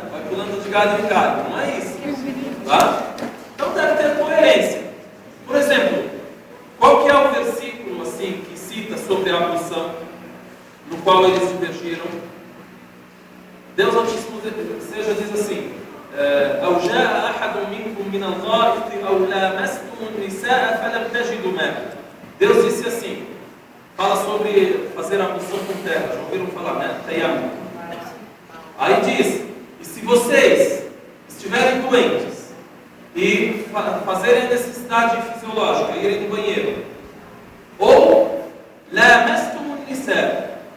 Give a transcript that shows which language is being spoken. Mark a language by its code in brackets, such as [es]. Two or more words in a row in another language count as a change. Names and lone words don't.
[pt] Vai pulando de galho em galho. Não é isso. Tá? Então deve ter coerência. Por exemplo, qual que é o versículo assim, que cita sobre a ablução, no qual eles divergiram? Deus Altíssimo seja diz assim: [ar] أو جاء أحد منكم من الغائط أو لامستم النساء فلم تجدوا ماء. [pt] Deus disse assim, fala sobre fazer a ablução com terra. Já ouviram falar, né? Tayammum. Aí diz: e se vocês estiverem doentes e fazerem a necessidade fisiológica, irem no banheiro, ou [ar] لامستم النساء.